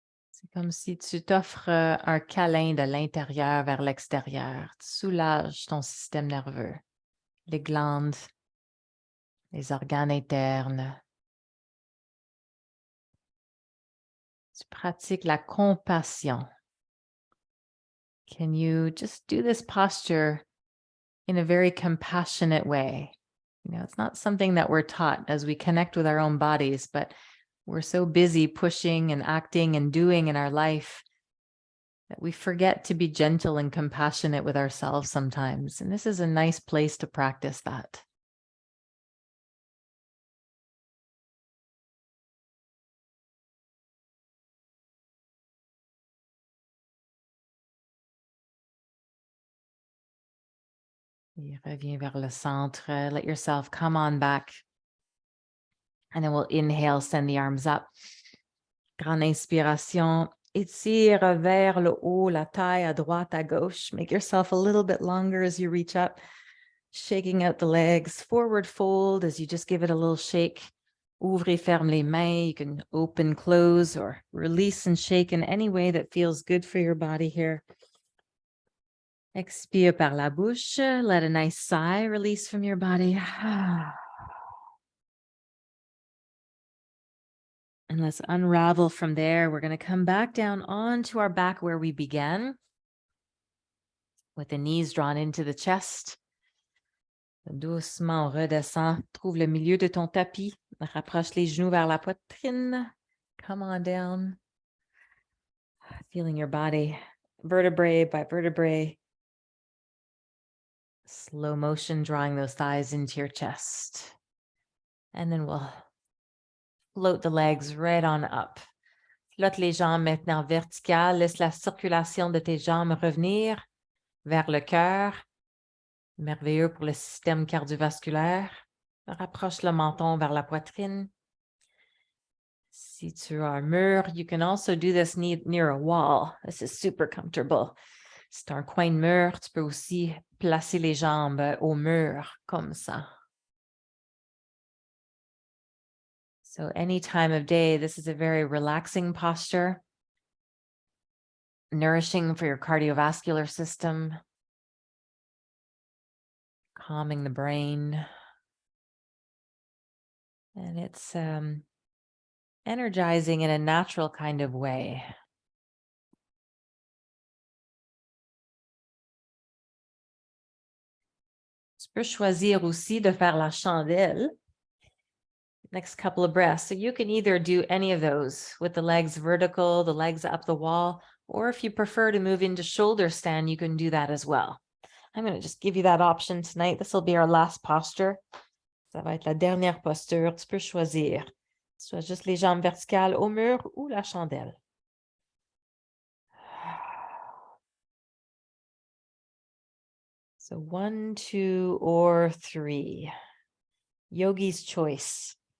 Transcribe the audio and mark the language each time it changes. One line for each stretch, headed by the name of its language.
French: C'est comme si tu t'offres un câlin de l'intérieur vers l'extérieur. Tu soulages ton système nerveux, les glandes, les organes internes. Tu pratiques la compassion.
English: Can you just do this posture in a very compassionate way? You know, it's not something that we're taught as we connect with our own bodies, but we're so busy pushing and acting and doing in our life that we forget to be gentle and compassionate with ourselves sometimes. And this is a nice place to practice that.
French: Et reviens vers le centre.
English: Let yourself come on back. And then we'll inhale, send the arms up.
French: Grande inspiration. Étire vers le haut, la taille à droite, à gauche.
English: Make yourself a little bit longer as you reach up. Shaking out the legs. Forward fold as you just give it a little shake.
French: Ouvre et ferme les mains.
English: You can open, close, or release and shake in any way that feels good for your body here.
French: Expire par la bouche.
English: Let a nice sigh release from your body. And let's unravel from there. We're going to come back down onto our back where we began, with the knees drawn into the chest.
French: Doucement, on redescend. Trouve le milieu de ton tapis. Rapproche les genoux vers la poitrine.
English: Come on down. Feeling your body vertebrae by vertebrae. Slow motion, drawing those thighs into your chest. And then we'll float the legs right on up.
French: Flotte les jambes maintenant verticales. Laisse la circulation de tes jambes revenir vers le cœur. Merveilleux pour le système cardiovasculaire. Rapproche le menton vers la poitrine. Si tu as un mur,
English: you can also do this near a wall. This is super comfortable.
French: Si tu as un coin de mur, tu peux aussi placer les jambes au mur, comme ça.
English: So any time of day, this is a very relaxing posture, nourishing for your cardiovascular system, calming the brain. And it's energizing in a natural kind of way.
French: Tu peux choisir aussi de faire la chandelle.
English: Next couple of breaths. So you can either do any of those with the legs vertical, the legs up the wall, or if you prefer to move into shoulder stand, you can do that as well. I'm going to just give you that option tonight. This will be our last posture.
French: Ça va être la dernière posture. Tu peux choisir. Soit juste les jambes verticales au mur ou la chandelle.
English: So 1, 2, or 3. Yogi's choice.